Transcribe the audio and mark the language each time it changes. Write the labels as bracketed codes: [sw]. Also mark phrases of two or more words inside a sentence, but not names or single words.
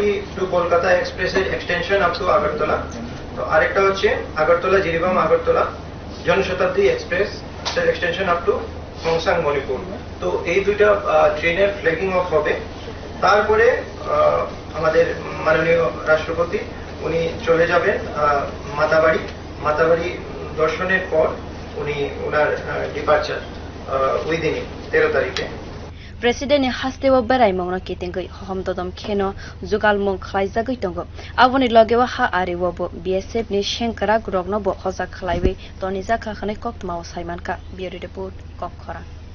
[bn] টু কলকাতা এক্সপ্রেসের [en] extension up to [bn] আগরতলা তো আরেকটা হচ্ছে আগরতলা জিরিবাম আগরতলা জনশতাব্দী এক্সপ্রেস [en] extension up to [bn] হোংসাং মণিপুর তো এই দুইটা ট্রেনের [en] flagging off [bn] হবে তারপরে আমাদের মাননীয় রাষ্ট্রপতি উনি চলে যাবেন মাতাবাড়ি দর্শনের পর উনি ওনার ডিপার্চার ওই দিনই 13 তারিখে [trp] President ni hasteo beraimungno kitengoi homdodom kheno jugalmung khlaijagoi tongo aboni logewa ha arewo bo BSF ni Shankara grogno bo hoja khlaiwi tonija khakhane kokthum saimanka biori report kokhora